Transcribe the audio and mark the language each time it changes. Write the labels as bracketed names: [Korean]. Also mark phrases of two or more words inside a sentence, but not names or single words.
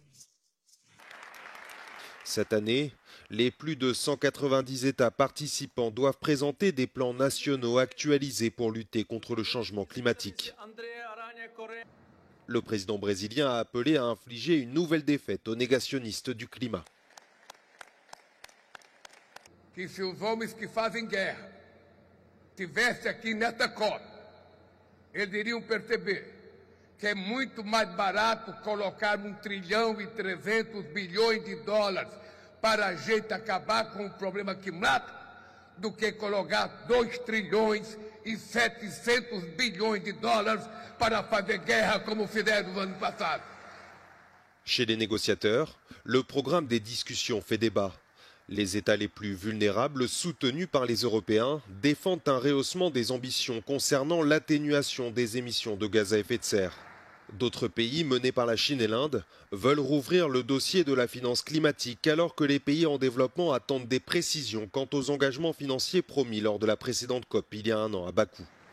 [French] Cette année, les plus de 190 États participants doivent présenter des plans nationaux actualisés pour lutter contre le changement climatique. Le président brésilien a appelé à infliger une nouvelle défaite aux négationnistes du climat. [Portuguese] Que se os homens que fazem guerra tivessem aqui nesta COP, eles iriam perceber que é muito mais barato colocar 1,3 trilhão de dólares para a gente acabar com o problema climático do que colocar 2 trilhões e 700 bilhões de dólares para fazer guerra como fizeram no ano passado. [French] Chez les négociateurs, le programme des discussions fait débat. Les États les plus vulnérables, soutenus par les Européens, défendent un rehaussement des ambitions concernant l'atténuation des émissions de gaz à effet de serre. D'autres pays, menés par la Chine et l'Inde, veulent rouvrir le dossier de la finance climatique alors que les pays en développement attendent des précisions quant aux engagements financiers promis lors de la précédente COP il y a un an à Bakou.